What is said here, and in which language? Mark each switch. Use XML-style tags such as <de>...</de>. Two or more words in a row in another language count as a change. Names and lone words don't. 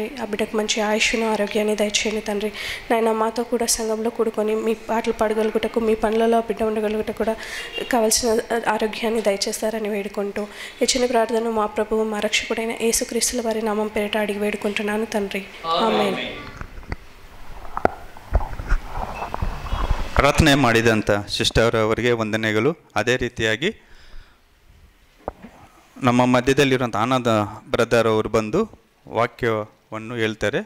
<te>ఆ బిడ్డకు మంచి ఆయుష్ను ఆరోగ్యాన్ని దయచేయండి తండ్రి. నాయన మాతో కూడా సంఘంలో కూడుకొని మీ పాటలు పాడగలుగుటకు మీ పనులలో బిడ్డ ఉండగలుగుట కూడా కావాల్సిన ఆరోగ్యాన్ని దయచేస్తారని వేడుకుంటూ ఈ చిన్న ప్రార్థన మా ప్రభువు మా రక్షకుడైన యేసుక్రీస్తుల వారి నామం పేరిట అడిగి వేడుకుంటున్నాను తండ్రి.</te> <kn>ಆಮೆನ್. ಪ್ರಾರ್ಥನೆ ಮಾಡಿದಂಥ ಸಿಸ್ಟರ್ ಅವರಿಗೆ ವಂದನೆಗಳು. ಅದೇ ರೀತಿಯಾಗಿ ನಮ್ಮ ಮಧ್ಯದಲ್ಲಿರುವಂಥ ಆನಂದ ಬ್ರದರ್ ಅವರು ಬಂದು ವಾಕ್ಯವನ್ನು ಹೇಳ್ತಾರೆ.</kn>